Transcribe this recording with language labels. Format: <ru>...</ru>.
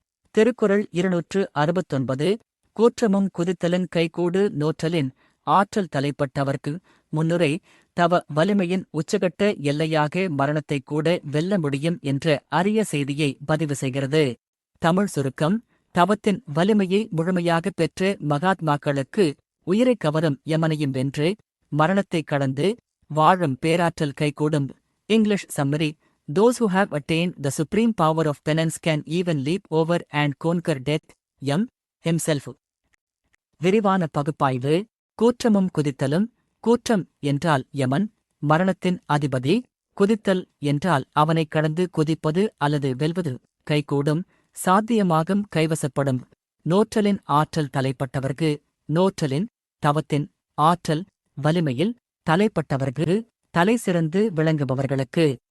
<ta>திருக்குறள் 269. கூற்றமும் குதித்தலின் கைகூடு நோற்றலின் ஆற்றல் தலைப்பட்டவர்க்கு முன்னுரை, தவ வலிமையின் உச்சகட்ட எல்லையாக மரணத்தைக் கூட வெல்ல முடியும் என்ற அரிய செய்தியை பதிவு செய்கிறது. தமிழ் சுருக்கம். தவத்தின் வலிமையை முழுமையாகப் பெற்ற மகாத்மாக்களுக்கு உயிரைக் கவரும் யமனையும் வென்று மரணத்தைக் கடந்து வாழும் பேராற்றல் கைகூடும்.</ta> <en>English summary. Those who have attained the supreme power of penance can even leap over and conquer death, himself.</en> <ta>விரிவான பகுப்பாய்வு. கூற்றமும் குதித்தலும். கூற்றம் என்றால் யமன், மரணத்தின் அதிபதி. குதித்தல் என்றால் அவனைக் கடந்து குதிப்பது அல்லது வெல்வது. கைகூடும், சாத்தியமாகும், கைவசப்படும். நோற்றலின் ஆற்றல் தலைப்பட்டவர்க்கு. நோற்றலின், தவத்தின் ஆற்றல் வலிமையில் தலைப்பட்டவர்க்கு, தலை சிறந்து விளங்குபவர்களுக்கு.</ta>